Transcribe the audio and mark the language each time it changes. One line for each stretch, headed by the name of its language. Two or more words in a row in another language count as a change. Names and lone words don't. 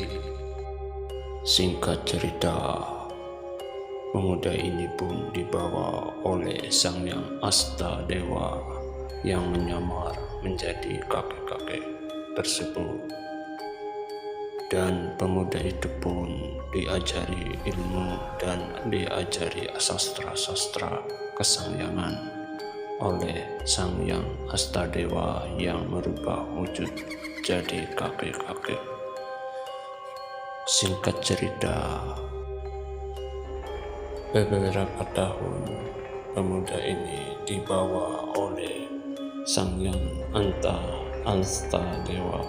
Indonesian: Singkat cerita, pemuda ini pun dibawa oleh Sangyang Astadewa yang menyamar menjadi kakek-kakek tersebut. Dan pemuda itu pun diajari ilmu dan diajari sastra-sastra kesangyangan oleh Sangyang Astadewa yang merubah wujud jadi kakek-kakek. Singkat cerita, beberapa tahun pemuda ini dibawa oleh Sangyang Astadewa.